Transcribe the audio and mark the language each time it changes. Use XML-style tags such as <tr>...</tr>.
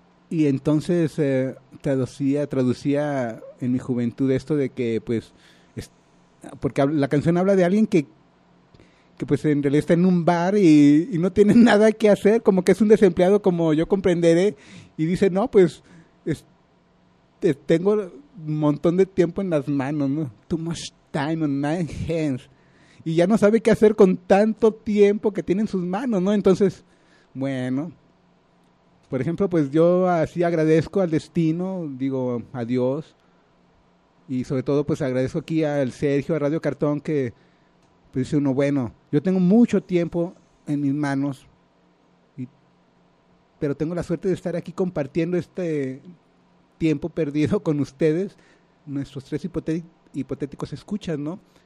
<es>Y entonces traducía en mi juventud esto de que, pues, porque la canción habla de alguien que pues en realidad está en un bar y no tiene nada que hacer, como que es un desempleado, como yo comprenderé, y dice, no, pues, tengo un montón de tiempo en las manos, ¿no?</es> <en>Too much time on my hands.</en> <es>Y ya no sabe qué hacer con tanto tiempo que tiene en sus manos, ¿no? Entonces, bueno, por ejemplo, pues yo así agradezco al destino, digo, a Dios, y sobre todo pues agradezco aquí al Sergio, a Radio Cartón, que pues dice uno, bueno, yo tengo mucho tiempo en mis manos, pero tengo la suerte de estar aquí compartiendo este tiempo perdido con ustedes, nuestros tres hipotéticos escuchas, ¿no?</es>